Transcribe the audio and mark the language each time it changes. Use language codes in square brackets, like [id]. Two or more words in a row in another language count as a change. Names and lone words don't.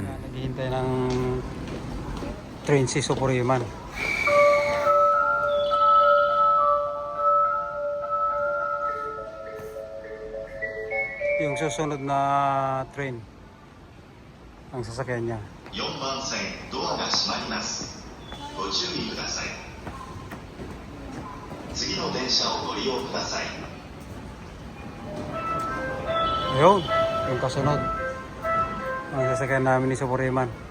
[tl] Naghihintay ng train si Superiman. Yung susunod na train ang sasakyan niya. [ja] 4 番線ドアが閉まります。ご注意ください。次の電車をご利用ください。 [tl] Ayun, yung kasunod ang sasakyan namin ni Superiman.